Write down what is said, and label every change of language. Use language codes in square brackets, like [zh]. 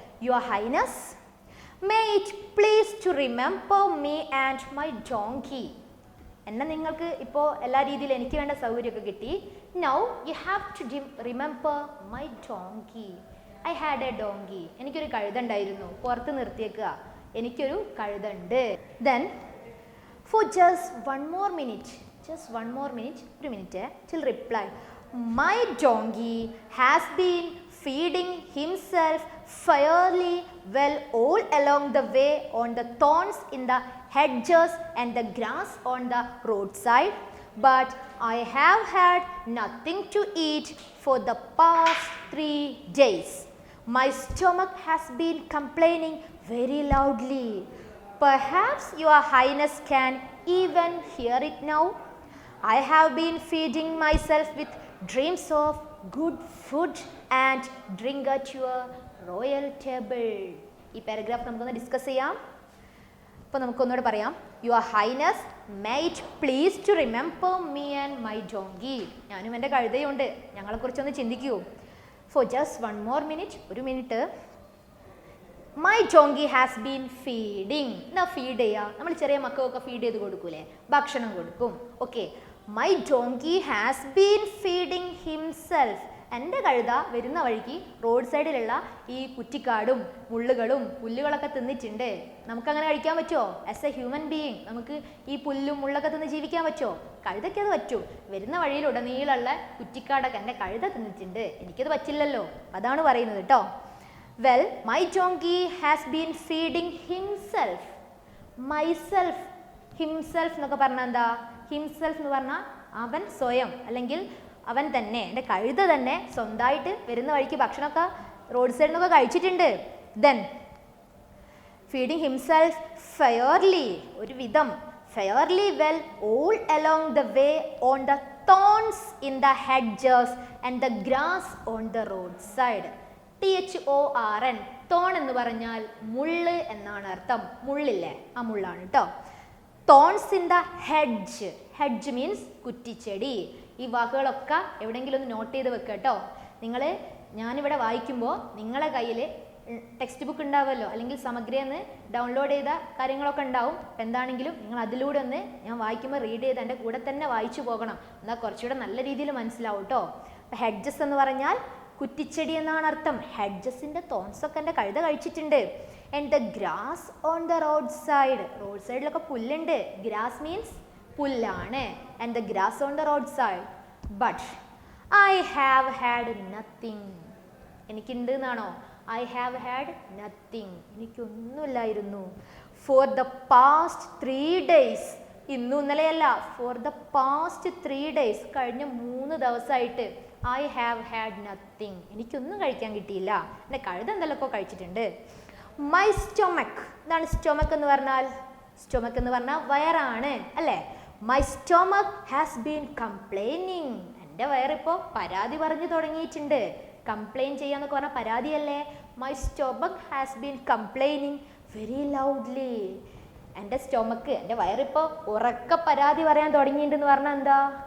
[en] Your highness, may it please to remember me and my donkey. [ml] എന്നെ നിങ്ങൾക്ക് ഇപ്പോൾ എല്ലാ രീതിയിലും എനിക്ക് വേണ്ട സൗകര്യമൊക്കെ കിട്ടി. [en] Now you have to remember my donkey. I had a donkey. [ml] എനിക്കൊരു കഴുതുണ്ടായിരുന്നു, പുറത്ത് നിർത്തിയേക്കുക. എനിക്കൊരു കഴുതുണ്ട്. [en] then for just one more minute, [ml] ഒരു minute, [en] Till reply, my donkey has been feeding himself fairly well all along the way on the thorns in the hedges and the grass on the roadside, but I have had nothing to eat for the past 3 days. My stomach has been complaining very loudly. Perhaps your highness can even hear it now. I have been feeding myself with dreams of good food and drink at your royal table. [ml] ഈ paragraph നമുക്കൊന്ന് discuss ചെയ്യാം. അപ്പോൾ നമുക്കൊന്നുകൂടെ പറയാം. [en] Your highness may it please to remember me and my donkey. [ml] ഞാനും എൻ്റെ കഴുതയുണ്ട്, ഞങ്ങളെക്കുറിച്ചൊന്ന് ചിന്തിക്കൂ. [en] for just one more minute, [ml] ഒരു minute. [en] My donkey has been feeding. [ml] എന്താ ഫീഡ് ചെയ്യുക? നമ്മൾ ചെറിയ മക്കൾക്കൊക്കെ ഫീഡ് ചെയ്ത് കൊടുക്കൂലേ, ഭക്ഷണം കൊടുക്കും. Okay, [en] My donkey has been feeding himself. [ml] എൻ്റെ കഴുത വരുന്ന വഴിക്ക് റോഡ് സൈഡിലുള്ള ഈ കുറ്റിക്കാടും മുള്ളുകളും പുല്ലുകളൊക്കെ തിന്നിട്ടുണ്ട്. നമുക്കങ്ങനെ കഴിക്കാൻ പറ്റുമോ? [en] as a human being [ml] നമുക്ക് ഈ പുല്ലും മുള്ളൊക്കെ തിന്ന് ജീവിക്കാൻ പറ്റുമോ? കഴുതയ്ക്ക് അത് പറ്റും. വരുന്ന വഴിയിലുടനീളമുള്ള കുറ്റിക്കാടൊക്കെ എൻ്റെ കഴുത തിന്നിട്ടുണ്ട്, എനിക്കത് പറ്റില്ലല്ലോ. അതാണ് പറയുന്നത് കേട്ടോ. [en] Well my donkey has been feeding himself. [ml] Myself, himself എന്നൊക്കെ പറഞ്ഞാൽ എന്താ? ഹിംസെൽഫ് എന്ന് പറഞ്ഞാൽ അവൻ സ്വയം, അല്ലെങ്കിൽ അവൻ തന്നെ, എൻ്റെ കഴുത തന്നെ സ്വന്തമായിട്ട് വരുന്ന വഴിക്ക് ഭക്ഷണമൊക്കെ റോഡ് സൈഡിൽ നിന്നൊക്കെ കഴിച്ചിട്ടുണ്ട്. ദെൻ [en] feeding himself fairly, [ml] ഒരു വിധം [en] fairly well all along the way on the thorns in the hedges and the grass on the roadside. [ml] THORN, thorn എന്ന് പറഞ്ഞാൽ മുള്ള് എന്നാണ് അർത്ഥം. മുള്ളില്ലേ, ആ മുള്ളാണ് കേട്ടോ. [en] thorns in the hedge, hedge means [ml] കുറ്റിച്ചെടി. ഈ വാക്കുകളൊക്കെ എവിടെയെങ്കിലും ഒന്ന് നോട്ട് ചെയ്ത് വെക്കുക കേട്ടോ. നിങ്ങൾ ഞാനിവിടെ വായിക്കുമ്പോൾ നിങ്ങളെ കയ്യിൽ ടെക്സ്റ്റ് ബുക്ക് ഉണ്ടാവുമല്ലോ, അല്ലെങ്കിൽ സമഗ്രയെന്ന് ഡൗൺലോഡ് ചെയ്ത കാര്യങ്ങളൊക്കെ ഉണ്ടാവും. അപ്പം എന്താണെങ്കിലും നിങ്ങൾ അതിലൂടെ ഒന്ന് ഞാൻ വായിക്കുമ്പോൾ റീഡ് ചെയ്ത് എൻ്റെ കൂടെ തന്നെ വായിച്ചു പോകണം. എന്നാൽ കുറച്ചുകൂടെ നല്ല രീതിയിൽ മനസ്സിലാവും കേട്ടോ. അപ്പം ഹെഡ്ജസ് എന്ന് പറഞ്ഞാൽ കുറ്റിച്ചെടി എന്നാണ് അർത്ഥം. ഹെഡ്ജസിൻ്റെ തോൺസൊക്കെ എൻ്റെ കഴുത കഴിച്ചിട്ടുണ്ട്. [en] and the grass on the road side, [ml] road സൈഡിലൊക്കെ പുല്ലുണ്ട്. [en] Grass means പുല്ലാണ്. And the grass on the road side. But I have had nothing, [ml] എനിക്കുണ്ട് എന്നാണോ? [en] I have had nothing, [ml] എനിക്കൊന്നുമില്ലായിരുന്നു. [en] For the past 3 days, [ml] ഇന്നും ഇന്നലെയല്ല, [en] for the past 3 days, [ml] കഴിഞ്ഞ 3 ദിവസമായിട്ട് [en] I have had nothing, [ml] എനിക്കൊന്നും കഴിക്കാൻ കിട്ടിയില്ല. എൻ്റെ കഴുത എന്തെല്ലാമൊക്കെ കഴിച്ചിട്ടുണ്ട്. [en] My stomach, [ml] എന്താണ് stomach എന്ന് പറഞ്ഞാൽ? stomach എന്ന് പറഞ്ഞാൽ വയറാണ് അല്ലേ? [en] My stomach has been complaining, [ml] എൻ്റെ വയറിപ്പോൾ പരാതി പറഞ്ഞു തുടങ്ങിയിട്ടുണ്ട്. കംപ്ലൈൻ ചെയ്യാന്നൊക്കെ പറഞ്ഞാൽ പരാതിയല്ലേ? [en] my stomach has been complaining very loudly, [ml] എൻ്റെ സ്റ്റൊമക്ക്, എൻ്റെ വയറിപ്പോൾ ഉറക്കെ പരാതി പറയാൻ തുടങ്ങിയിട്ടുണ്ടെന്ന് പറഞ്ഞാൽ എന്താ?